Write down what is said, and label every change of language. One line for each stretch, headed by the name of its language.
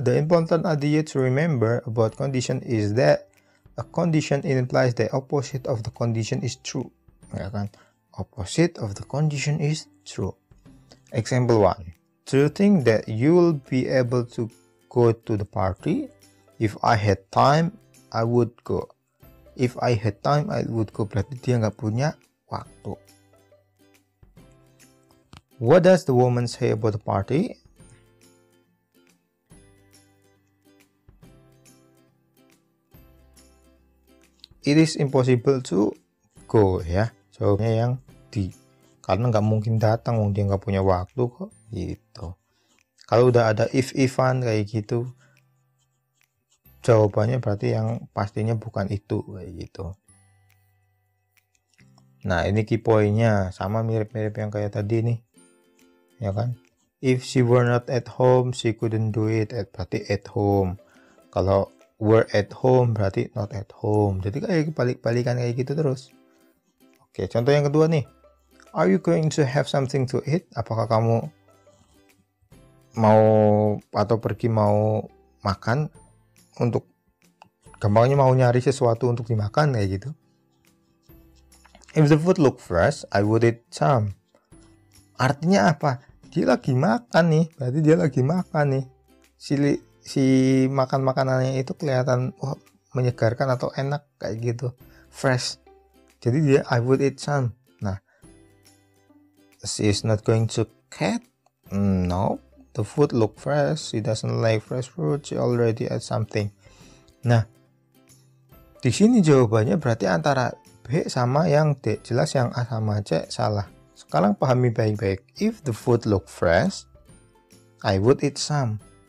English: The important idea to remember about condition is that a condition implies the opposite of the condition is true.
Indonesian: Ya kan?
English: Opposite of the condition is true. Example 1. Do you think that you will be able to go to the party? If I had time, I would go. If I had time, I would go.
Indonesian: Berarti dia nggak punya waktu.
English: What does the woman say about the party? It is impossible to go, ya.
Indonesian: Jawabnya yang D. Karena nggak mungkin datang, dia nggak punya waktu kok, gitu. Kalau udah ada if-ifan kayak gitu, jawabannya berarti yang pastinya bukan itu, kayak gitu. Nah, ini key point-nya sama mirip-mirip yang kayak tadi nih, ya kan?
English: If she were not at home, she couldn't do it. Berarti at home.
Indonesian: Kalau
English: were at home
Indonesian: berarti
English: not at home.
Indonesian: Jadi kayak balik-balikan kayak gitu terus. Oke, contoh yang kedua nih.
English: Are you going to have something to eat?
Indonesian: Apakah kamu mau atau pergi mau makan, untuk gampangnya mau nyari sesuatu untuk dimakan kayak gitu.
English: If the food look fresh, I would eat some.
Indonesian: Artinya apa? Dia lagi makan nih, berarti dia lagi makan nih. Si makan makanannya itu kelihatan menyegarkan atau enak kayak gitu, fresh. Jadi dia
English: I would eat some. Nah, she is not going to cat. No, the food look fresh. She doesn't like fresh fruit. She already ate something.
Indonesian: Nah, di sini jawabannya berarti antara B sama yang D. Jelas yang A sama C salah. Sekarang pahami baik-baik.
English: If the food look fresh, I would eat some.